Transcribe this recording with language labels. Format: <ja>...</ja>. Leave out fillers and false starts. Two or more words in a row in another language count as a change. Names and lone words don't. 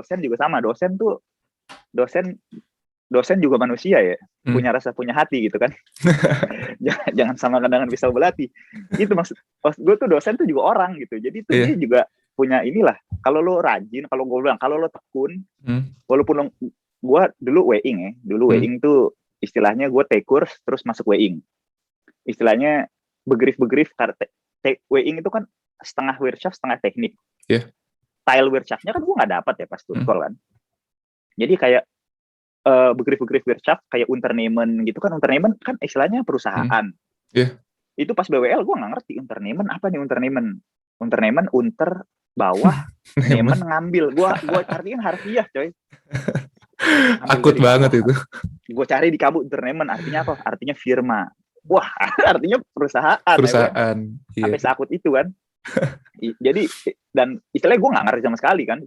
<id>Dosen juga manusia ya, punya rasa, punya hati gitu kan. Jangan samakan dengan pisau belati. Itu maksud gue tuh, dosen tuh juga orang gitu. Jadi tuh dia juga punya inilah. Kalau lo rajin, kalau gue bilang, kalau lo tekun, walaupun gue dulu Weing Weing tuh istilahnya gue</id> <en>take course</en> <id>terus masuk Weing. Istilahnya begrif Weing itu kan setengah Wirtschaft, setengah teknik. Style Wirtschaftnya kan gue nggak dapat ya pas Tutkol kan. Jadi kayak begrif Wirtschaft kayak Unternehmen gitu kan. Unternehmen kan istilahnya perusahaan. Iya. Itu pas BWL gue nggak ngerti unternehmen apa nih unternehmen unter bawah nemen Nemen. ngambil. Gue artinya harfiah coy. Ambil Akut dari banget bawah. itu. Gue cari di kamu unternehmen artinya apa? Artinya firma. Wah, artinya perusahaan ya kan. Perusahaan. Iya. Sampai seakut itu kan. Jadi dan istilahnya gue nggak ngerti sama sekali kan.</id>